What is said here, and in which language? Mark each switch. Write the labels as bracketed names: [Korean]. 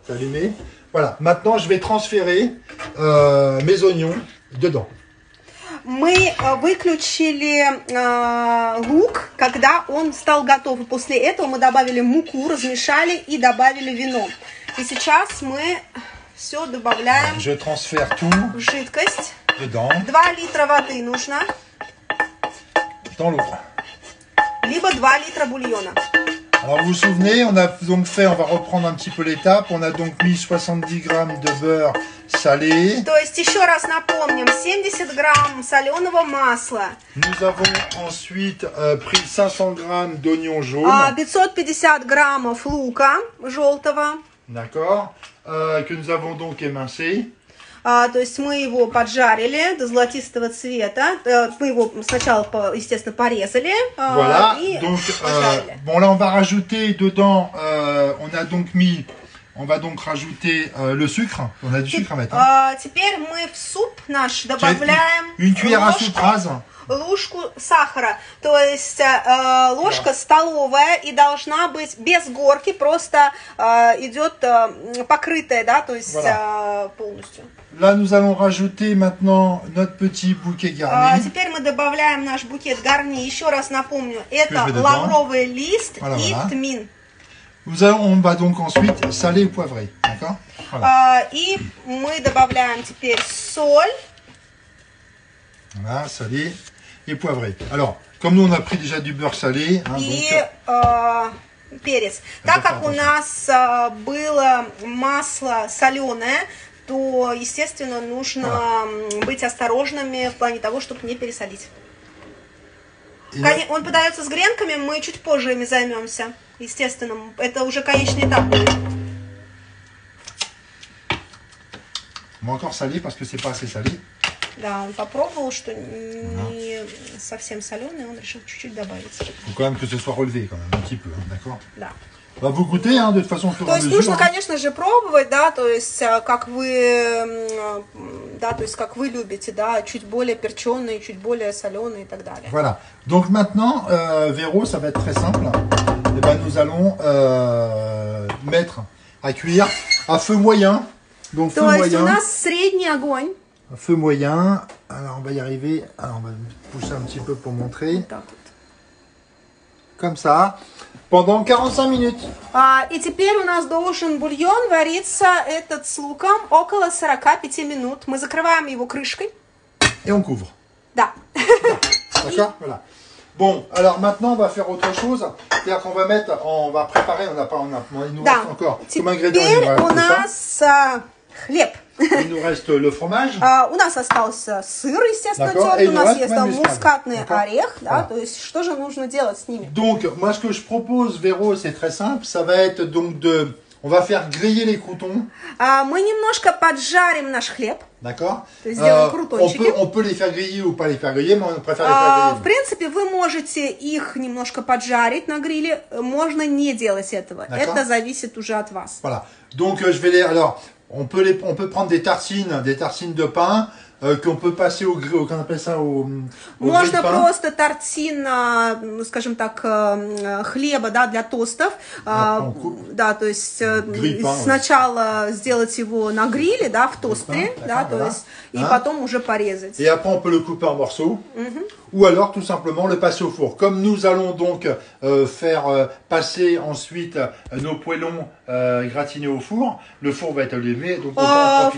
[French] J'ai allumé. Voilà, maintenant je vais transférer mes oignons dedans. [Russian] Мы выключили лук, когда он стал готов. И после этого мы добавили муку, размешали и добавили вино. И сейчас мы все добавляем в жидкость. 2 литра воды нужно. [French] Dans l'eau. [Russian] Либо 2 литра бульона. [French] Alors vous vous souvenez, on a donc fait, on va reprendre un petit peu l'étape, on a donc mis 70 grammes de beurre salé. [Russian] То есть, еще раз напомним, 70 грамм соленого масла, [French] Nous avons ensuite pris 500 grammes d'oignons jaunes, [Russian] 550 граммов лука желтого. [French] d'accord, que nous avons donc émincé. [Russian] То есть мы его поджарили до золотистого цвета. Мы его сначала, естественно, порезали [French] Voilà, [Russian] и [French] donc [Russian] пожарили. [French] bon là on va rajouter dedans, on va donc rajouter le sucre, on a du sucre à mettre. Hein. [Russian] Теперь мы в суп наш добавляем [French] Une cuillère à soupe rase. [Russian] ложку сахара, то есть ложка столовая и должна быть без горки, просто идет покрытая, да, то есть полностью. [French] Là, nous allons rajouter maintenant notre petit bouquet garni. [Russian] Теперь мы добавляем наш букет гарни. Еще раз напомню, это лавровый лист и тмин. [French] On va donc ensuite saler et poivrer, d'accord? Voilà. [Russian] И мы добавляем теперь соль. [French] Voilà, salé et poivré. Alors, comme nous on a pris déjà du beurre salé, hein, [Russian] и перец. Так как у нас было масло соленое, то, естественно, нужно быть осторожными в плане того, чтобы не пересолить. Он подается с гренками, мы чуть позже ими займемся. Естественно, это уже конечный этап. [French] On va encore saler parce que c'est pas assez salé. [Russian] Да, он попробовал, что не совсем соленый, он решил чуть-чуть добавить. [French] Il faut quand même que ce soit relevé, quand même, un petit peu, hein, d'accord? [Russian] Да. [French] Bah, vous goûtez, hein, de toute façon, au fur et à mesure. [Russian] То есть нужно, конечно же, пробовать, да, то есть как вы, да, то есть как вы любите, да, чуть более перченые, чуть более соленые и так далее. [French] Voilà. Donc maintenant, Véro, ça va être très simple. Et ben, nous allons mettre à cuire à feu moyen. Donc feu [Russian] То есть [French] moyen. [Russian] у нас средний огонь. [French] Feu moyen. Alors on va y arriver. Alors on va pousser un petit peu pour montrer. [Russian] Вот так вот. [French] Comme ça. Pendant 45 minutes. [Russian] И теперь у нас должен бульон вариться этот с луком около 45 минут. Мы закрываем его крышкой. [French] Et on couvre. [Russian] Да. [French] D'accord. Voilà. Bon, alors maintenant on va faire autre chose. C'est-à-dire qu'on va mettre, on va préparer, il nous reste encore comme ingrédient. [Russian] Теперь у нас хлеб. [French] Il nous reste le fromage. [Russian] У нас остался сыр, естественно, тертый. У нас есть мускатный орех. Да, то есть, что же нужно делать с ними? [French] Donc, moi, ce que je propose, Véro, c'est très simple. Ça va être donc on va faire griller les croûtons. [Russian] Мы немножко поджарим наш хлеб. [French] D'accord. [Russian] Сделаем крутончики. [French] On peut les faire griller ou pas les faire griller, mais on préfère les faire griller. [Russian] В принципе, вы можете их немножко поджарить на гриле. Можно не делать этого. Это зависит уже от вас. [French] Voilà. Donc, je vais les... Alors, on peut prendre des tartines de pain qu'on peut passer au grill, qu'on appelle ça au [Russian] Можно просто тортин, скажем так, хлеба, да, для тостов. Да, то есть сначала сделать его на гриле, да, в тостере, да, то есть и потом уже порезать. [French] Et après, on peut le couper en morceaux. Ou alors, tout simplement, le passer au four. Comme nous allons donc faire passer ensuite nos poêlons gratinés au four, le four va être allumé, donc on va en profiter.